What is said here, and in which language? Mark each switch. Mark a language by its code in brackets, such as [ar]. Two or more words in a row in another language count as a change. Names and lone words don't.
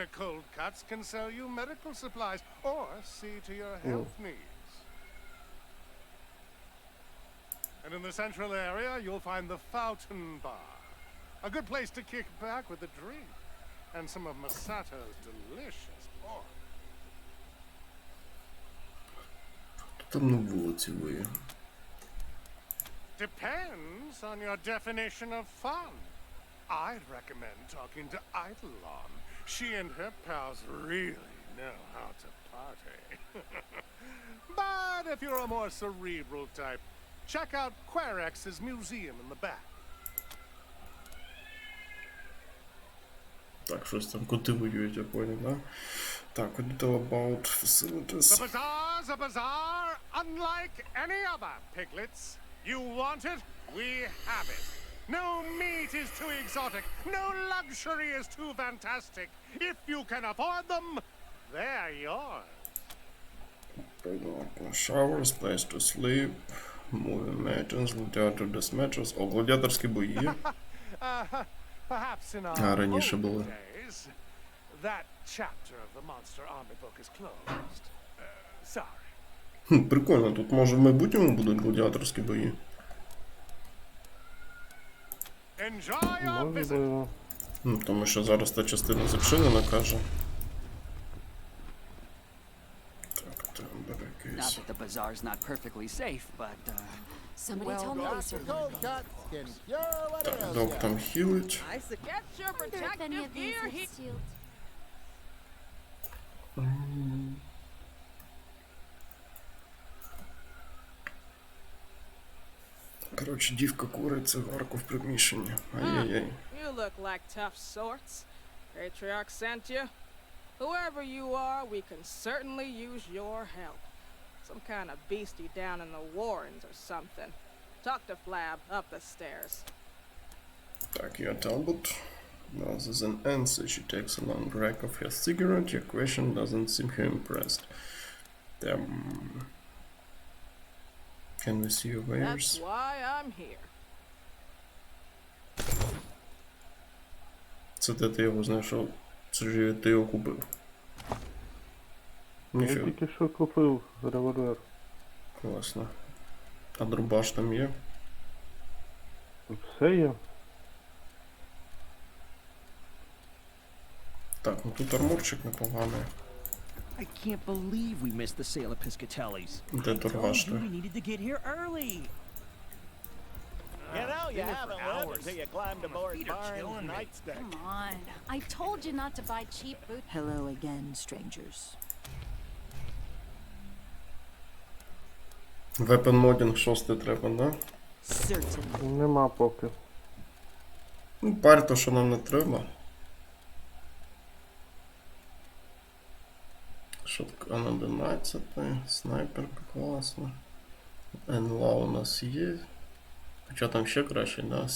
[en] Coldcuts can sell you medical supplies or see to your health needs. And in the central area, you'll find the Fountain Bar. A good place to kick back with a drink. And some of Masato's delicious pork. [uk] Там на вулиці ви. [en] Depends on your definition of fun. I'd recommend talking to Eidolon. She and her pals really know how to party. But if you're a more cerebral type, check out Querex's museum in the back. [uk] Так, щось там коти воюють, я понял, да? Так, [en] what detail about The facilities? bazaar's a bazaar unlike any other, piglets. You want it? We have it. No meat is too exotic. No luxury is too fantastic. If you can afford them, they're yours. Showers, place to sleep, moving matches, gladiator death matches. [uk] О, гладіаторські бої. [en] Perhaps in our [uk] А, раніше [en] old [uk] було. [en] days, that chapter of the Monster Army book is closed. Sorry. [uk] Прикольно, тут може в майбутньому будуть гладіаторські бої. [en] Enjoy your visit. [uk] Можливо. Ну, тому що зараз та частина зачинена, каже. Так, тембер [en] Not [uk] якийсь. [en] that the bazaar's not perfectly safe, but, Somebody tell me these are Cold cuts can cure whatever else [uk] Док [en] you [uk] там хілить. [en] I suggest your wonder if any protective of these gear are here. sealed. [uk] Коротше, дівка курить цигарку в приміщенні. Ай-яй-яй. [en] You look like tough sorts. Patriarch sent you. Whoever you are, we can certainly use your help. Some kind of beastie down in the Warrens or something. Talk to Flab up the stairs. [uk] Так, я Talbot. [en] Rather than answer, she takes a long break of her cigarette. Your question doesn't seem her impressed. Can we see your wares? That's why I'm here. [uk] Це де ти його знайшов? Це ж ти його купив. Я Ніфіга, тільки що купив револьвер. класно. А дробаш там є? Все є. Так, ну тут арморчик непоганий. [en] I can't believe we missed the sale of Piscatelli's. [uk] Де [en] I [uk] торгаш [en] told you [uk] ти? [en] we needed to get here early. You know, you been here for haven't lived hours. until you climbed aboard feet are Barnes' killing me. nightstick. Come on. I told you not to buy cheap boots. Hello again, strangers. Weapon modding [uk] 6 треба, да? [en] Certainly. [uk] Нема поки. Ну, парь то, що нам не треба. Шоткан 11, снайперка класна. НЛА у нас є. Хоча там ще краще, да?